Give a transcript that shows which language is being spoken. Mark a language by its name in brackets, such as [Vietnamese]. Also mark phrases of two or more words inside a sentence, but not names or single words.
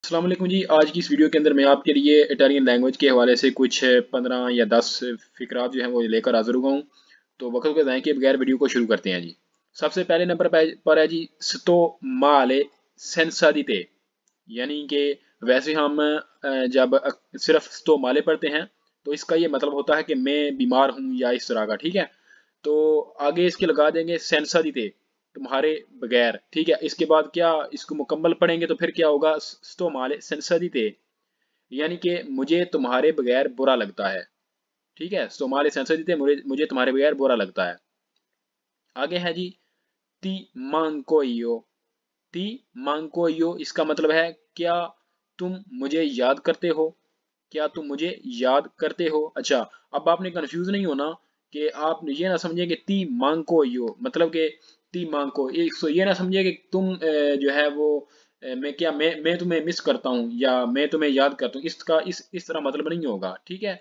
[Arabic] السلام علیکم [Urdu] जी। آج کی اس ویڈیو کے اندر میں آپ کے لیے [English] Italian language [Urdu] کے حوالے سے کچھ 15 یا 10 فقرات جو ہیں وہ لے کر حاضر ہوا ہوں. تو وقت کے ضائع کے بغیر ویڈیو کو شروع کرتے ہیں جی. سب سے پہلے نمبر پر ہے جی [Italian] sto male senza di te, [Urdu] یعنی کہ ویسے ہم جب صرف [Italian] sto male [Urdu] پڑھتے ہیں تو اس کا یہ مطلب ہوتا ہے کہ میں بیمار ہوں یا اس طرح کا، ٹھیک ہے. تو آگے اس کے لگا دیں گے [Italian] senza di te, [Urdu] تمہارے بغیر، ٹھیک ہے. اس کے بعد کیا اس کو مکمل پڑھیں گے تو پھر کیا ہوگا, [Italian] sto male senza di te, [Urdu] یعنی کہ مجھے تمہارے بغیر برا لگتا ہے، ٹھیک ہے. [Italian] sto male senza di te, [Urdu] مجھے تمہارے بغیر برا لگتا ہے۔ آگے ہے جی [Italian] ti manco io, ti manco io, [Urdu] اس کا مطلب ہے کیا تم مجھے یاد کرتے ہو، کیا تم مجھے یاد کرتے ہو. اچھا، اب آپ نے کنفیوز نہیں ہونا کہ آپ یہ نہ سمجھے کہ [Italian] ti manco io [Urdu] مطلب کہ [Italian] ti manco, [Urdu] یہ نہ سمجھے کہ تم جو ہے وہ میں کیا میں تمہیں مس کرتا ہوں یا میں تمہیں یاد کرتا ہوں، اس کا اس طرح مطلب نہیں ہوگا، ٹھیک ہے.